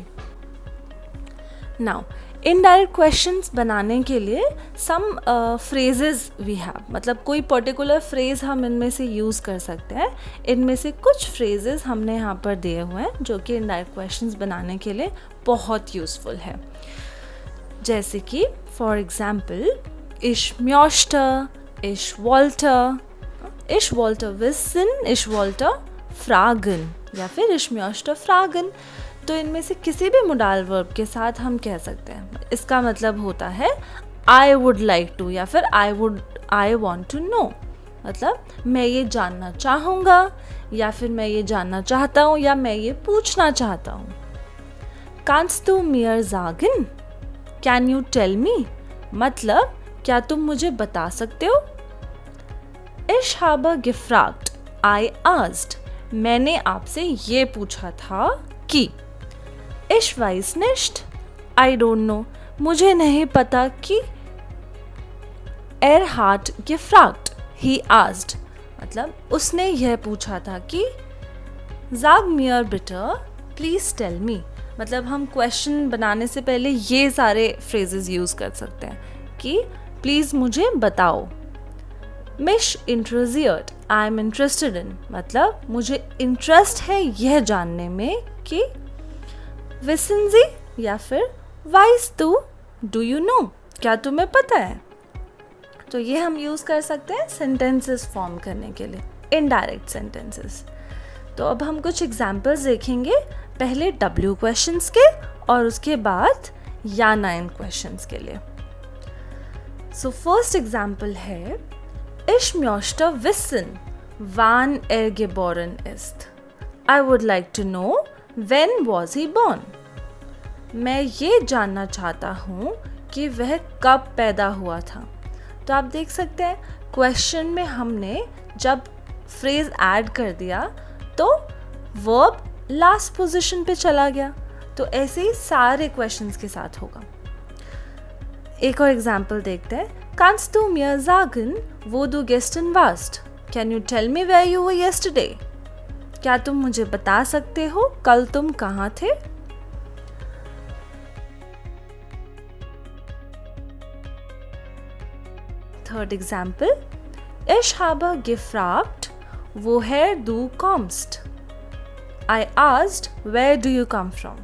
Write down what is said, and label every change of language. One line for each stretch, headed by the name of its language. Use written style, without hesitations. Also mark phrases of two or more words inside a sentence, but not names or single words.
English: now indirect questions
Hindi: बनाने के लिए
English: some phrases we have,
Hindi: मतलब कोई
English: particular phrase
Hindi: हम इनमें से यूज़ कर सकते हैं। इनमें से कुछ फ्रेजेस हमने यहाँ पर दिए हुए हैं जो कि
English: indirect questions
Hindi: बनाने के लिए बहुत यूज़फुल है। जैसे कि
English: for example
German: ich möchte, ich wollte wissen, ich wollte fragen
Hindi: या फिर
German: ich möchte fragen।
Hindi: तो इनमें से किसी भी
English: modal verb
Hindi: के साथ हम कह सकते हैं। इसका मतलब होता है
English: I would like to
Hindi: या फिर
English: I want to know,
Hindi: मतलब मैं ये जानना चाहूँगा या फिर मैं ये जानना चाहता हूँ या मैं ये पूछना चाहता हूँ।
German: Kannst du mir sagen?
English: Can you tell me?
Hindi: मतलब क्या तुम मुझे बता सकते हो?
German: Ich habe gefragt,
English: I asked,
Hindi: मैंने आपसे ये पूछा था कि।
German: Ich weiß nicht,
English: I don't know,
Hindi: मुझे नहीं पता कि।
German: Er hat gefragt,
English: he asked,
Hindi: मतलब उसने यह पूछा था कि।
German: Sag mir bitte,
English: please tell me,
Hindi: मतलब हम क्वेश्चन बनाने से पहले ये सारे फ्रेजेस यूज़ कर सकते हैं कि प्लीज़ मुझे बताओ।
German: Mich interessiert,
English: I am interested in,
Hindi: मतलब मुझे इंटरेस्ट है यह जानने में कि।
German: Wissen Sie
Hindi: या फिर
German: weißt du,
English: do you know,
Hindi: क्या तुम्हें पता है। तो ये हम यूज़ कर सकते हैं
English: sentences form
Hindi: करने के लिए,
English: indirect sentences.
Hindi: तो अब हम कुछ एग्जांपल्स देखेंगे, पहले W क्वेश्चंस के और उसके बाद या नाइन क्वेश्चंस के लिए।
English: so first example
Hindi: है
German: Ich möchte wissen, wann geboren ist.
English: I would like to know when was he born.
Hindi: मैं ये जानना चाहता हूँ कि वह कब पैदा हुआ था। तो आप देख सकते हैं क्वेश्चन में हमने जब फ्रेज ऐड कर दिया तो वर्ब
English: last position
Hindi: पे चला गया। तो ऐसे ही सारे क्वेश्चंस के साथ होगा। एक और एग्जाम्पल देखते हैं।
German: Kannst du mir sagen, wo du gestern warst?
English: Can you tell me where you were yesterday?
Hindi: क्या तुम मुझे बता सकते हो कल तुम कहाँ थे?
English: Third example.
German: Ich habe gefragt, woher du kommst?
English: I asked, where do you come from?